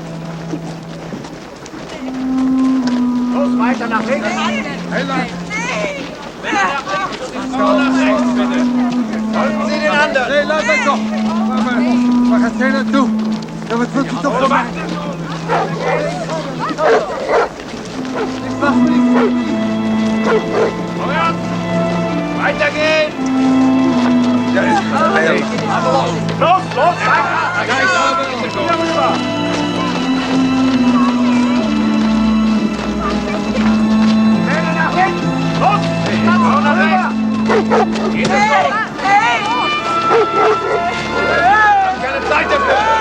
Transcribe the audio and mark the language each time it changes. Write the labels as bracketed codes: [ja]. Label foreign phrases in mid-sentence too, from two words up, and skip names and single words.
[de] Los, weiter nach links! Männer nach links und Frauen nach rechts, bitte! Folgen Sie den anderen! [nl] Nee, laat mij toch! Waar gaat jij naartoe? Ja, wat wilt u toch van mij? Ik wacht niet voor jullie! [de] Vorwärts! Weitergehen! [nl] Ja, is geweldig! [de] Los, los, weiter! Wieder rüber! Männer nach links! Los! Frauen nach rechts! Geht es los! Keine Zeit dafür!